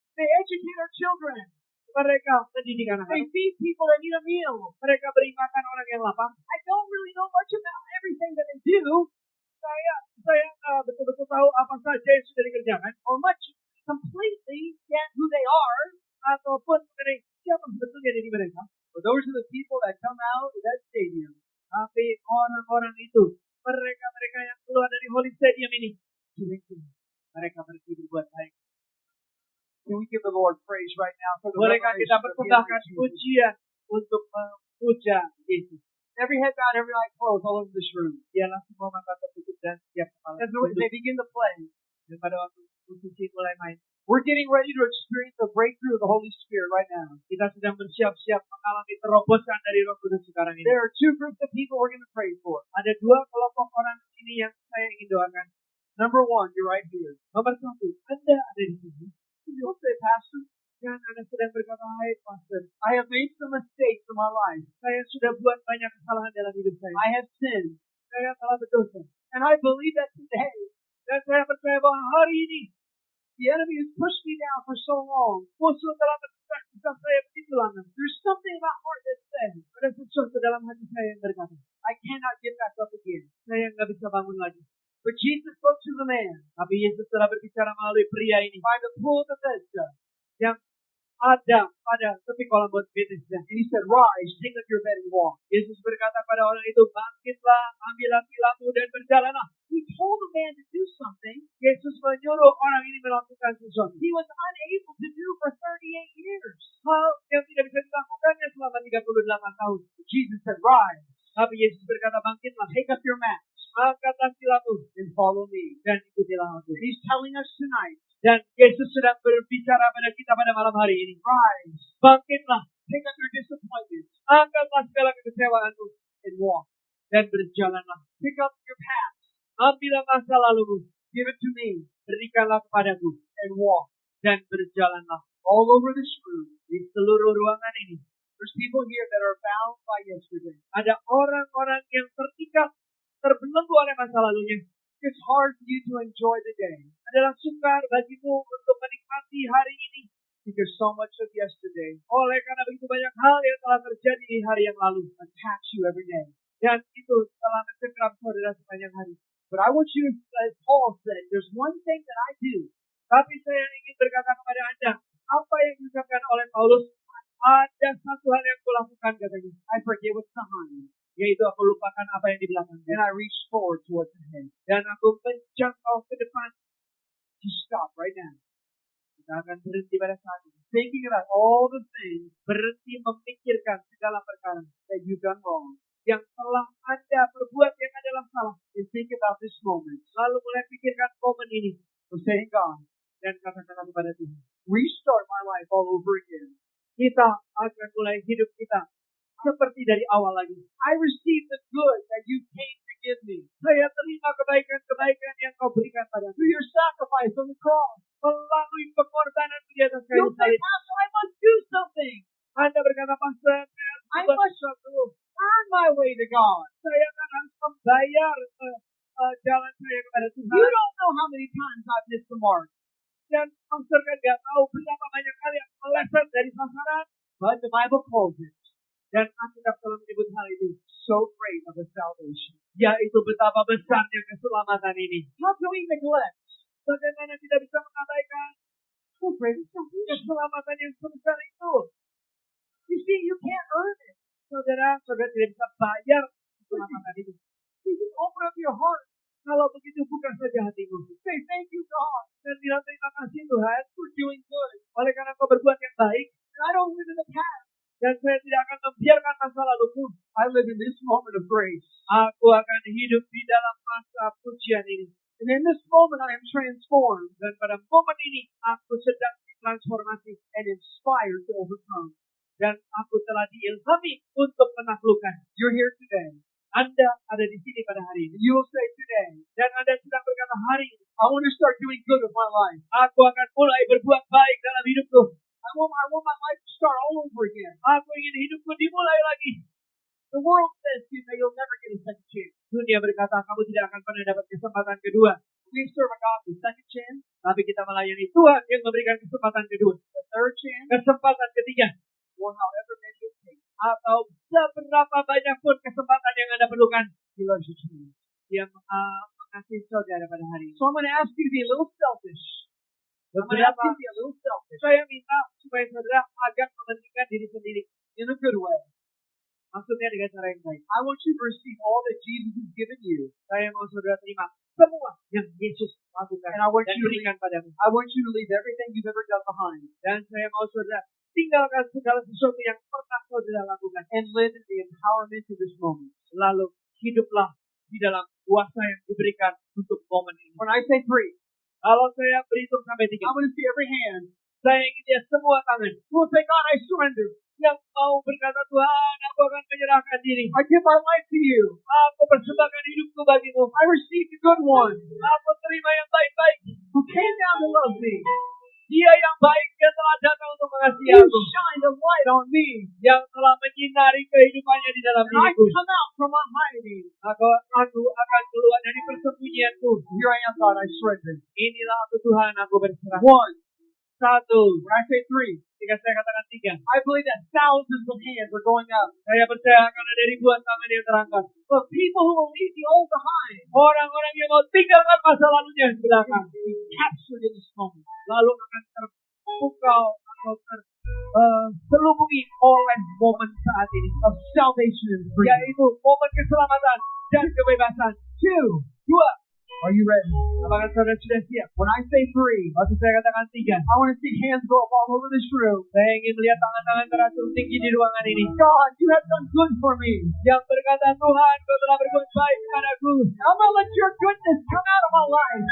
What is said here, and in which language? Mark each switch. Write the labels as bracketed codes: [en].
[en] They educate our children. [id] Mereka mendidik [en] They [id] anak-anak. [en] feed people that need a meal. [id] Mereka beri makan orang yang lapar. [en] I don't really know much about everything that they do, [id] Saya betul-betul tahu apa saja yang sudah dikerjakan, [en] or much completely yet who they are. [id] ataupun mengenai siapa sebetulnya diri mereka. [en] But those are the people that come out of that stadium. [id] Tapi orang-orang itu, mereka yang keluar dari Holy Stadium ini, mereka berarti berbuat baik. [en] Can we give the Lord praise right now for the [id] Bolehkah [en] revelation [id] kita [en] of the [id] persembahkan [en] Jesus? [id] pujian untuk memuja Yesus? [en] Every head bowed, every eye closed all over this room. [id] Dialah semua mata tertutup dan setiap kepala [en] As [id] tunduk. [en] they begin to play, [id] Dan pada waktu musisi mulai main, [en] we're getting ready to experience the breakthrough of the Holy Spirit right now. [id] kita sedang bersiap-siap mengalami terobosan dari Roh Kudus sekarang ini. [en] There are two groups of people we're going to pray for. [id] Ada dua kelompok orang di sini yang saya ingin doakan. [en] Number one, you're right here. [id] Nomor satu, Anda ada di sini. [en] You'll say, Pastor, [id] Dan Anda sedang berkata, hai Pastor, [en] I have made some mistakes in my life. [id] saya sudah buat banyak kesalahan dalam hidup saya. [en] I have sinned. [id] Saya telah berdosa. [en] And I believe that today, [id] Dan saya percaya bahwa hari ini, [en] the enemy has pushed me down for so long. [id] musuh telah mendesak saya begitu lama. [en] There's something in my heart that says, [id] Ada sesuatu dalam hati saya yang berkata, [en] I cannot get back up again. [id] saya nggak bisa bangun lagi. [en] But Jesus spoke to the man [id] Tapi Yesus telah berbicara melalui pria ini [en] by the pool of Bethesda. [id] yang ada pada tepi kolam Bethesda. [en] And he said, Rise, take up your bed and walk. [id] Yesus berkata pada orang itu, bangkitlah, ambillah tilammu dan berjalanlah. [en] He told the man to do something [id] Yesus menyuruh orang ini melakukan sesuatu. [en] he was unable to do for 38 years. [id] Hal yang tidak bisa dilakukannya selama 38 tahun. [en] Jesus said, Rise, [id] Tapi Yesus berkata, bangkitlah, [en] take up your mat, [id] angkatlah tilammu [en] and follow me. [id] dan ikutilah aku. [en] And he's telling us tonight, [id] Dan Yesus sedang berbicara pada kita pada malam hari ini. [en] Rise, [id] Bangkitlah, [en] take up your disappointments, [id] angkatlah segala kekecewaanmu [en] and walk. [id] dan berjalanlah. [en] Pick up your past, [id] Ambillah masa lalumu, [en] give it to me, [id] berikanlah kepadaku [en] and walk. [id] dan berjalanlah. [en] All over this room, [id] Di seluruh ruangan ini [en] there's people here that are bound by yesterday. [id] ada orang-orang yang terikat, terbelenggu oleh masa lalunya. [en] It's hard for you to enjoy the day [id] Adalah sukar bagimu untuk menikmati hari ini. [en] because so much of yesterday [id] Oleh karena begitu banyak hal yang telah terjadi di hari yang lalu. [en] attacks you every day. [id] Dan itu telah mencengkram saudara sepanjang hari. [en] But I want you to, as Paul said, there's one thing that I do. [id] Tapi saya ingin berkata kepada Anda, apa yang diucapkan oleh Paulus, ada satu hal yang kulakukan katanya. [en] I forget what's behind, [id] Yaitu aku lupakan apa yang di belakang. [en] and I reach forward to what's ahead. [id] Dan aku menjangkau ke depan. [en] Just stop right now. [id] Kita akan berhenti pada saat ini. [en] Thinking about all the things [id] Berhenti memikirkan segala perkara [en] that you've done wrong. [id] yang telah Anda perbuat yang adalah salah. [en] And think about this moment. [id] Lalu mulai pikirkan momen ini. [en] We're saying, God, [id] Dan katakanlah kepada Tuhan, [en] restart my life all over again. [id] kita akan mulai hidup kita seperti dari awal lagi. [en] I receive the good that you came to give me [id] Saya terima kebaikan-kebaikan yang kau berikan padaku. [en] through your sacrifice on the cross. [id] Melalui pengorbanan di atas kayu [en] You'll say, [id] salib. [en] Pastor, I must do something. [id] Anda berkata, Pastor, [en] I must earn my way to God. [id] saya akan harus membayar jalan saya kepada [en] You [id] Tuhan. [en] don't know how many times I've missed the mark. [id] Dan Pastor kan nggak tahu berapa banyak kali yang meleset dari sasaran. [en] But the Bible calls it [id] Dan Alkitab telah menyebut hal itu. [en] so great of a salvation. [id] Yaitu betapa besarnya keselamatan ini. [en] How can we neglect [id] Bagaimana tidak bisa mengabaikan [en] so great of salvation? [id] keselamatan yang sebesar itu? [en] You see, you can't earn it. [id] Saudara tidak bisa bayar keselamatan itu. [en] You just open up your heart. [id] Kalau begitu buka saja hatimu. [en] Say, thank you, God, [id] Dan bilang terima kasih Tuhan [en] for doing good. [id] oleh karena kau berbuat yang baik. [en] And I don't live in the past. [id] Dan saya tidak akan membiarkan masa laluku. [en] I live in this moment of grace. [id] Aku akan hidup di dalam masa pujian ini. [en] And in this moment, I am transformed [id] Dan pada momen ini aku sedang ditransformasi [en] and inspired to overcome. [id] Dan aku telah diilhami untuk menaklukkan. [en] You're here today. [id] Anda ada di sini pada hari ini. [en] You will say today, [id] Dan Anda sedang berkata hari ini, [en] I want to start doing good with my life. [id] aku akan mulai berbuat baik dalam hidupku. [en] I want my life to start all over again. [id] Aku ingin hidupku dimulai lagi. [en] The world says to you that you'll never get a second chance. [id] Dunia berkata kamu tidak akan pernah dapat kesempatan kedua. [en] We serve a God with second chance, [id] Tapi kita melayani Tuhan yang memberikan kesempatan kedua. [en] a third chance, [id] Kesempatan ketiga. [en] or however many it takes. [id] Atau seberapa banyak pun kesempatan yang Anda perlukan. [en] He loves you too much. [id] Dia mengasihi saudara pada hari ini. [en] So I'm going to ask you to be a little selfish. I'm going to ask you to be a little selfish [id] Saya minta supaya saudara agak mementingkan diri sendiri. [en] in a good way. [id] Maksudnya dengan cara yang baik. [en] I want you to receive all that Jesus has given you. [id] Saya mau saudara terima semua yang Yesus lakukan [en] And I want [id] dan [en] you to [id] berikan padamu. [en] I want you to leave everything you've ever done behind [id] Dan saya mau saudara tinggalkan segala sesuatu yang pernah saudara lakukan. [en] and live in the empowerment of this moment. [id] Lalu hiduplah di dalam kuasa yang diberikan untuk momen ini. [en] When I say three, [id] Kalau saya berhitung sampai 3, [en] I'm going to see every hand. [id] saya ingin lihat semua tangan [en] Who will say, God, I surrender. [id] yang mau berkata, Tuhan, aku akan menyerahkan diri. [en] I give my life to you. [id] Aku persembahkan hidupku bagimu. [en] I receive the good one [id] Aku terima yang baik-baik. [en] who came down to love me. [id] Dia yang baik yang telah datang untuk mengasihi [en] You [id] aku. [en] shined a light on me. [id] Yang telah menyinari kehidupannya di dalam [en] And I [id] diriku. [en] come out from my hiding. [id] Aku akan keluar dari persembunyianku. [en] Here I am, God, I surrender. [id] Inilah aku Tuhan, aku berserah. [en] One. [id] 1. [en] When I say three, [id] Jika saya katakan 3, [en] I believe that thousands of hands are going up. [id] saya percaya akan ada ribuan tangan yang terangkat. [en] But people who will leave the old behind [id] Orang-orang yang mau tinggalkan masa lalunya di belakang. [en] be captured in this moment. [id] Lalu akan terpukau atau terselubungi oleh momen saat ini. [en] Of salvation and freedom. [id] Yaitu momen keselamatan dan kebebasan. [en] 2. [id] 2. [en] Are you ready? [id] Apakah saudara sudah siap? [en] When I say three, [id] Waktu saya katakan 3, [en] I want to see hands go up all over this room. [id] saya ingin melihat tangan-tangan teratur tinggi di ruangan ini. [en] God, you have done good for me. [id] Yang berkata, Tuhan, kau telah berbuat baik kepadaku. [en] I'm going to let your goodness come out of my life.